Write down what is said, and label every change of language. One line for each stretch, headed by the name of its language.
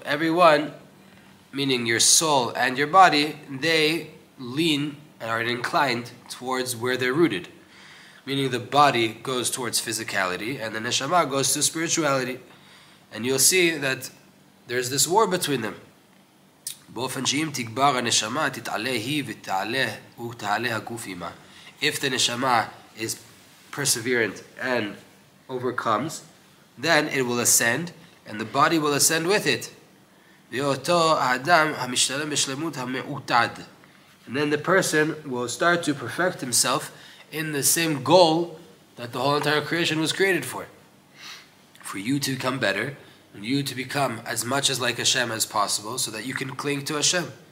English: Everyone, meaning your soul and your body, they lean and are inclined towards where they're rooted. Meaning the body goes towards physicality and the neshama goes to spirituality. And you'll see that there's this war between them.
Hebrew: באופן שאם תגבר הנשמה תתעלה היא ותעלה הגוף עמה.
English: If the neshama is perseverant and overcomes, then it will ascend and the body will ascend with it.
Hebrew: ואותו האדם המשתלם בשלמות המעוטד.
English: And then the person will start to perfect himself in the same goal that the whole entire creation was created for you to become better, and you to become as much as like Hashem as possible, so that you can cling to Hashem.